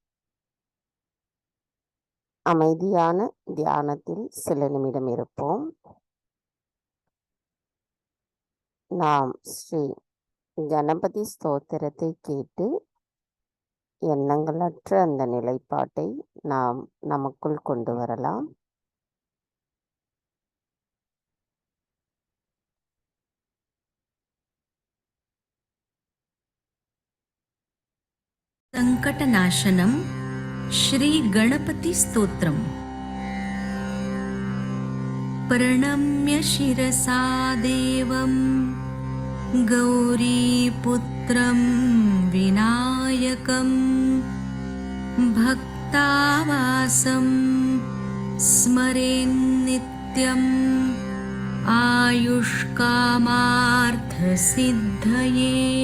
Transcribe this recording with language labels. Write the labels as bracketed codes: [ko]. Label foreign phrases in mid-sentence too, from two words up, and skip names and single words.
[ta] அமைதியான தியானத்தில் சில நிமிடம் இருப்போம். நாம் ஸ்ரீ கணபதி ஸ்தோத்திரத்தை கேட்டு எண்ணங்களற்ற அந்த நிலைப்பாட்டை நாம் நமக்குள் கொண்டு வரலாம். [sa] संकटनाशनम श्री गणपति स्तोत्रम। प्रणम्य शिरसा देवं गौरीपुत्रं विनायकं भक्तावासं स्मरेन्नित्यम् आयुष्कामार्थसिद्धये।